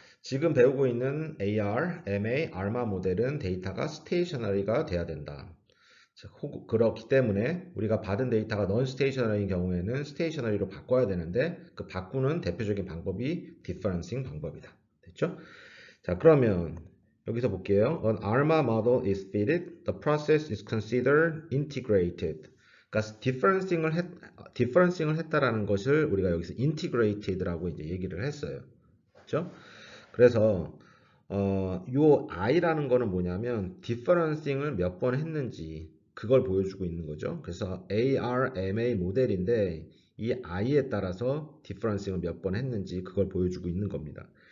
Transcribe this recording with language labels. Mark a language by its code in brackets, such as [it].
[ko] 지금 배우고 있는 AR, MA, ARMA 모델은 데이터가 스테이셔너리가 돼야 된다. 그렇기 때문에 우리가 받은 데이터가 non-stationary인 경우에는 stationary로 바꿔야 되는데 그 바꾸는 대표적인 방법이 differencing 방법이다. 됐죠? 자, 그러면 여기서 볼게요. [en] An ARMA model is fitted. The process is considered integrated. [ko] 그러니까 differencing을 했다라는 것을 우리가 여기서 integrated라고 이제 얘기를 했어요. 그렇죠? 그래서 요 i라는 거는 뭐냐면 differencing을 몇 번 했는지 그걸 보여주고 있는 거죠. 그래서 ARMA 모델인데 이 i에 따라서 differencing을 몇 번 했는지 그걸 보여주고 있는 겁니다.